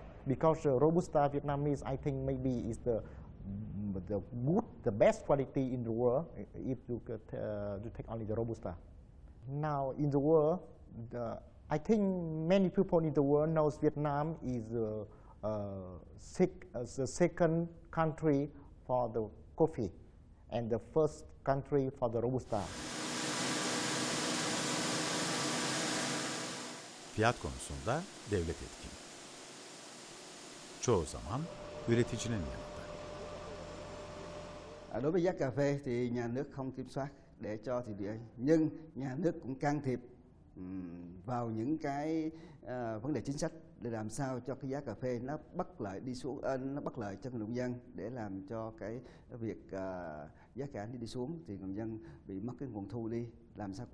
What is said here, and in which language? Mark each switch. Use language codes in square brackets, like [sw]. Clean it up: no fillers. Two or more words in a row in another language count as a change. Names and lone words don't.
[en] Because Robusta Vietnamese, I think maybe is the best quality in the world if you could take only the Robusta. Now in the world, I think many people in the world knows Vietnam is the second country for the coffee and the first country for the Robusta. [tr] Fiyat konusunda devlet etkin. Çoğu zaman üreticinin yanında. [vi] Đối với giá cà phê thì nhà nước không kiểm soát để cho thị trường, nhưng nhà nước cũng can thiệp vào những cái vấn đề chính sách để làm sao cho cái giá cà phê nó bất lợi đi xuống, nó bất lợi cho người nông dân, để làm cho cái việc giá cả đi xuống thì người nông dân bị mất cái nguồn thu đi, làm sao.